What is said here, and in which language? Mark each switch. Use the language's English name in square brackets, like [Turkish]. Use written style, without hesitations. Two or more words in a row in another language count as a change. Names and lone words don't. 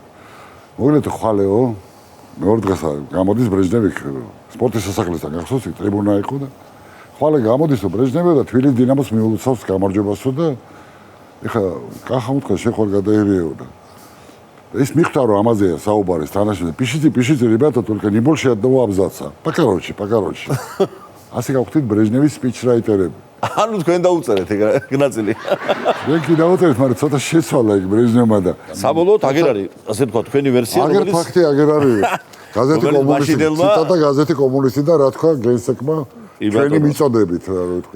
[Georgian] მოგილეთ ხვალეო, მეორე დღეს გამოდის ბრეჟნევი სპორტის სასახლესთან გახსოვს, ტრიბუნა იყო და ხვალე გამოდის ბრეჟნევი და თბილისის დინამოს მიულოცავს გამარჯვებასო და ეხლა კახა უთქვა შეხვალ გადაერიეო და ეს მიხვდა რომ ამაზეა საუბარის თანაშემწე [Russian] пишите ребята только не больше одного абзаца покороче [Georgian] ასე გავხდით ბრეჟნევის სპიჩრაიტერები ანუ თქვენ დაუწერეთ ეგ ნაწილი მე კი დავუწერეთ მაგრამ ცოტა შეცვალა ეგ ბრეჟნევმა და საბოლოოდ აგერ არის ასე თქვა თქვენი ვერსია აგერ ფაქტი აგერ არის გაზეთი კომუნისტი ციტატა გაზეთი კომუნისტი და რა თქვა გენსეკმა ჩვენი მიწოდებით რა ვთქვი.